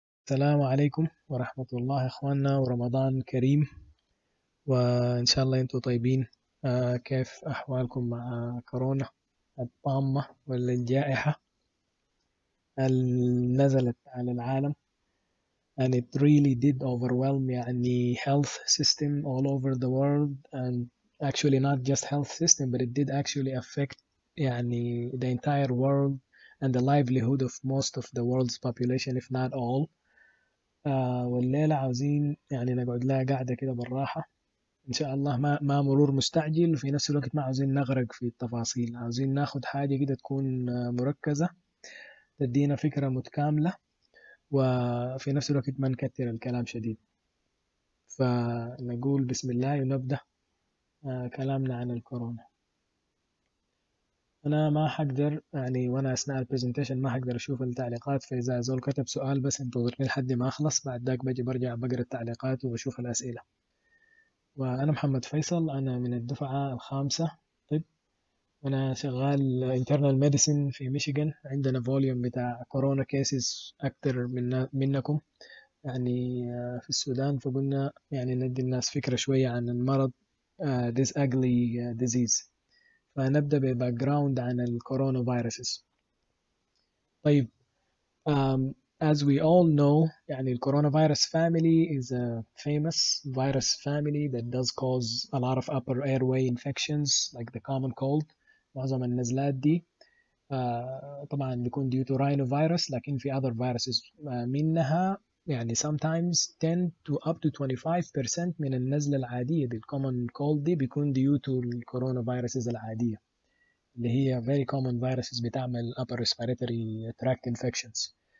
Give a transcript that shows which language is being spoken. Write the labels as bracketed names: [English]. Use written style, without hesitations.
[Arabic] السلام عليكم ورحمة الله أخواننا، ورمضان كريم، وإن شاء الله أنتم طيبين. كيف أحوالكم مع كورونا الطامة ولا الجائحة اللي نزلت على العالم؟ [English] and it really did overwhelm يعني health system all over the world, and actually not just health system but it did actually affect يعني the entire world and the livelihood of most of the world's population if not all. [Arabic] والليلة عاوزين يعني نقعد لها قاعدة كده بالراحة إن شاء الله، ما مرور مستعجل، وفي نفس الوقت ما عاوزين نغرق في التفاصيل، عاوزين ناخد حاجة كده تكون مركزة تدينا فكرة متكاملة، وفي نفس الوقت ما نكتر الكلام شديد. فنقول بسم الله ونبدأ كلامنا عن الكورونا. أنا ما حقدر يعني وأنا أثناء البرزنتيشن ما حقدر أشوف التعليقات، فإذا زول كتب سؤال بس انتظرني لحد ما أخلص، بعد ذاك برجع بقرأ التعليقات وبشوف الأسئلة. وأنا محمد فيصل، أنا من الدفعة الخامسة طب، وأنا شغال internal medicine في ميشيغان. عندنا فوليوم بتاع كورونا كيسز أكتر منكم يعني في السودان، فقلنا يعني ندي الناس فكرة شوية عن المرض [English] this ugly disease. [Arabic] فنبدأ بباك جراوند عن الكورونا فيروسز. [English] طيب as we all know يعني الcoronavirus family is a famous virus family that does cause a lot of upper airway infections like the common cold. [Arabic] معظم النزلات دي طبعا بيكون [English] due to rhinovirus، [Arabic] لكن في [English] other viruses [Arabic] منها يعني [English] sometimes 10 to up to 25% [Arabic] من النزلة العادية دي [English] common cold [Arabic] دي بيكون due to الcoronaviruses العادية اللي هي [English] very common viruses [Arabic] بتعمل [English] upper respiratory tract infections.